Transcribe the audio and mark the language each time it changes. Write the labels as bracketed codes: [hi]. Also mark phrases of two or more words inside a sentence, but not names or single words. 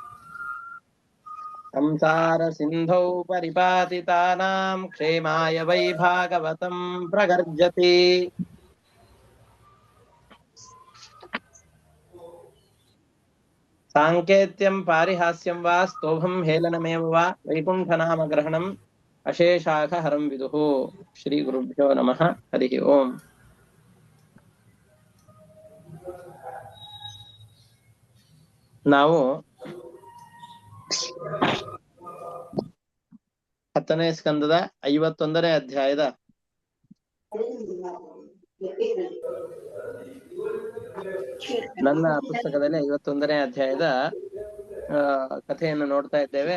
[sa] संसार सिन्धौ परिपातितानां क्षेमाय वै भागवतं प्रगर्जति साङ्केत्यं पारिहास्यं वा स्तोभं हेलनमेव वा वैकुण्ठनामग्रहणम् अशेषाखहरं विदुः श्रीगुरुभ्यो नमः हरिः ओम् [kn] ನಾವು 10ನೇ ಸ್ಕಂದದ 51ನೇ ಅಧ್ಯಾಯದ ನನ್ನ ಪುಸ್ತಕದಲ್ಲಿ 51ನೇ ಅಧ್ಯಾಯದ ಕಥೆಯನ್ನು ನೋಡ್ತಾ ಇದ್ದೇವೆ.